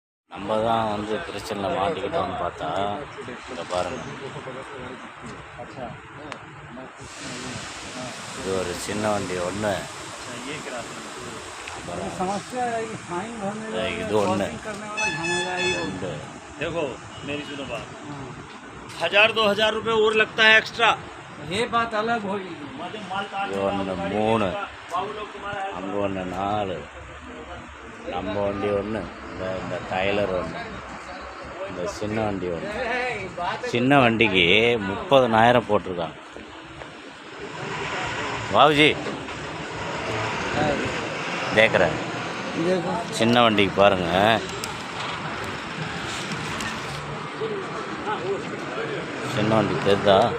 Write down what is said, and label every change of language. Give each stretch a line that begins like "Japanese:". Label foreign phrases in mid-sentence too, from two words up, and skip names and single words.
Tamil: நம்ம தான் வந்து பிரச்சனையில் மாட்டிக்கிட்டோம்னு பார்த்தா இங்கே பாருங்கள், இது ஒரு சின்ன வண்டி ஒன்று, இது ஒன்று ரெண்டு.
Hindi: देखो मेरी सुनो बात, 1000-2000 रुपये और लगता है एक्स्ट्रा, ये बात अलग होगी।
Tamil: இது ஒன்று 3, அங்கே ஒன்று 4, நம்ம வண்டி ஒன்று, இந்த டைலர் ஒன்று, இந்த சின்ன வண்டி ஒன்று. சின்ன வண்டிக்கு 30,000 போட்டிருக்காங்க. பாபுஜி கேட்குறேன், சின்ன வண்டிக்கு பாருங்கள், சின்ன வண்டி தெரியுதா?